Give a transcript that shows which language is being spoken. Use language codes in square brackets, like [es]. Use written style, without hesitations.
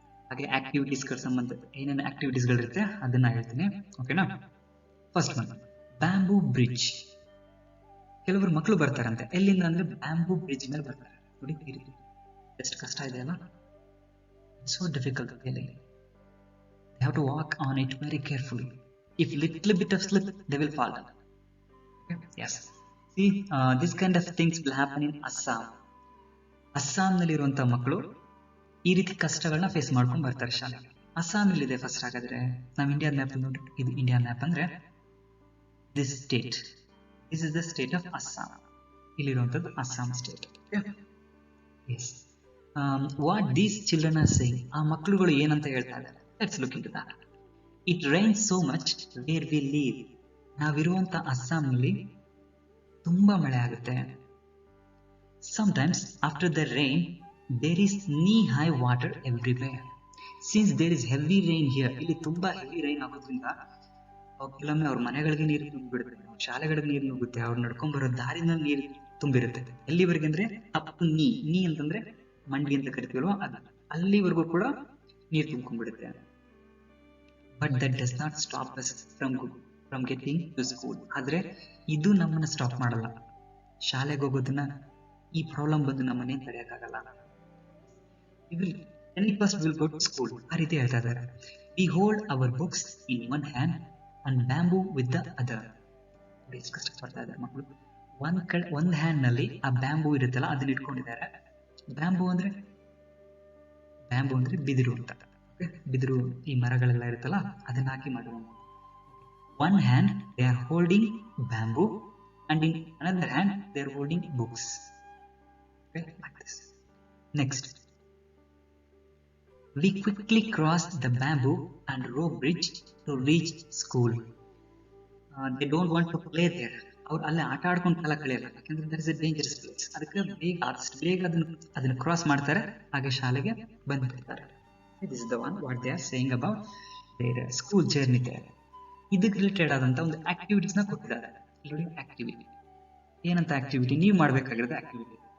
[kn] ಹಾಗೆ ಆಕ್ಟಿವಿಟೀಸ್ಗಳ ಸಂಬಂಧ ಏನೇನು ಆಕ್ಟಿವಿಟೀಸ್ಗಳಿರುತ್ತೆ ಅದನ್ನ ಹೇಳ್ತೀನಿ. ಓಕೆನಾ? First one, bamboo bridge. ಕೆಲವರು ಮಕ್ಕಳು ಬರ್ತಾರಂತೆ, ಎಲ್ಲಿಂದ ಅಂದ್ರೆ ಬ್ಯಾಂಬೂ ಬ್ರಿಡ್ಜ್ ಮೇಲೆ ಬರ್ತಾರೆ ನೋಡಿ. ಈ ರೀತಿ ಎಷ್ಟು ಕಷ್ಟ ಇದೆ ಅಲ್ಲ, [en] so difficult really. They have to walk on it very carefully. If little bit of slip, they will fall down. Okay? Yes, see, this kind of things will happen in Assam. [kn] Assam ನಲ್ಲಿ ಇರುವಂತ ಮಕ್ಕಳು ಈ ರೀತಿ ಕಷ್ಟಗಳನ್ನ face ಮಾಡ್ಕೊಂಡು ಬರ್ತಾರೆ ಶಾಲೆಗೆ. ಅಸ್ಸಾಂ ಇಲ್ಲಿದೆ ಫಸ್ಟ್ ಹಾಗಾದ್ರೆ, ನಾವು ಇಂಡಿಯಾ ಮ್ಯಾಪ್ ನೋಡಿ, ಇದು ಇಂಡಿಯಾ ಮ್ಯಾಪ್ ಅಂದ್ರೆ [en] This state, this is the state of Assam. [kn] ಇಲ್ಲಿರುವಂತದ್ದು Assam state. [en] yes, what these children are saying, [kn] ಆ ಮಕ್ಕಳುಗಳು ಏನಂತ ಹೇಳ್ತಾ ಇದ್ದಾರೆ, [en] Let's look into that. It rains so much where we live. [kn] ನಾವಿರುವಂತ ಅಸ್ಸಾಂನಲ್ಲಿ ತುಂಬಾ ಮಳೆ ಆಗುತ್ತೆ. [en] Sometimes after the rain there is knee high water everywhere. Since there is heavy rain here, [kn] ಇಲ್ಲಿ ತುಂಬಾ ಹೆವಿ ರೈನ್ ಆಗೋದ್ರಿಂದ ಕೆಲವೊಮ್ಮೆ ಅವ್ರ ಮನೆಗಳಿಗೆ ನೀರು ತುಂಬಿಬಿಡುತ್ತೆ, ಶಾಲೆಗಳಿಗೆ ನೀರು ನುಗ್ಗುತ್ತೆ, ಅವ್ರು ನಡ್ಕೊಂಡ್ ಬರೋ ದಾರಿನಲ್ಲಿ ನೀರು ತುಂಬಿರುತ್ತೆ. ಎಲ್ಲಿವರೆಗೆ ಅಂದ್ರೆ ಅಪ್ ಟು ನೀ ಅಂತಂದ್ರೆ ಮಂಡಿ ಅಂತ ಕರಿತೀವಲ್ವ, ಅದು ಅಲ್ಲಿವರೆಗೂ ಕೂಡ ನೀರು ತುಂಬ್ಕೊಂಡ್ಬಿಡುತ್ತೆ. [en] But that does not stop us from getting to school. [kn] ಆದ್ರೆ ಇದು ನಮ್ಮನ್ನ ಸ್ಟಾಪ್ ಮಾಡಲ್ಲ, ಶಾಲೆಗೆ ಹೋಗೋದನ್ನ ಈ ಪ್ರಾಬ್ಲಮ್ ಬಂದು ನಮ್ಮನ್ನೇ ತಡೆಯಕ್ಕಾಗಲ್ಲ. [en] will go to school, [kn] ಆ ರೀತಿ ಹೇಳ್ತಾ ಇದ್ದಾರೆ. [en] We hold our books in one hand and bamboo with the other. [kn] ಎಷ್ಟು ಕಷ್ಟಪಡ್ತಾ ಇದ್ದಾರೆ ಮಕ್ಕಳು. ಒಂದ್ ಹ್ಯಾಂಡ್ ನಲ್ಲಿ ಆ ಬ್ಯಾಂಬೂ ಇರುತ್ತಲ್ಲ ಅದನ್ನ ಇಟ್ಕೊಂಡಿದ್ದಾರೆ. ಬ್ಯಾಂಬೂ ಅಂದ್ರೆ ಬಿದಿರು ಅಂತ. ಬಿದಿರು ಈ ಮರಗಳೆಲ್ಲ ಇರುತ್ತಲ್ಲ ಅದನ್ನ ಹಾಕಿ ಮಾಡುವ. [en] One hand they are holding bamboo and in another hand they are holding books. Like this. Next, we quickly crossed the bamboo and rope bridge to reach school. They don't want to play there. [kn] ಅವ್ರು ಅಲ್ಲೇ ಆಟ ಆಡ್ಕೊಂಡು ಕಾಲ ಕಳೆಯಲ್ಲ, ಯಾಕಂದ್ರೆ [en] There is a dangerous place. [kn] ಅದಕ್ಕೆ ಬೇಗ ಅದನ್ನ cross ಮಾಡ್ತಾರೆ, ಹಾಗೆ ಶಾಲೆಗೆ ಬಂದ್ಬಿಡ್ತಾರೆ. [en] This is the one what they are saying about their school journey there. [kn] ಇದಕ್ಕೆ ರಿಲೇಟೆಡ್ ಆದಂತ ಒಂದು ಆಕ್ಟಿವಿಟೀಸ್ ನ ಕೊಟ್ಟಿದ್ದಾರೆ. ನೋಡಿ, ಆಕ್ಟಿವಿಟಿ ಏನಂತ ಆಕ್ಟಿವಿಟಿ ನೀವು ಮಾಡ್ಬೇಕಾಗಿರೋದು ಆಕ್ಟಿವಿಟಿ.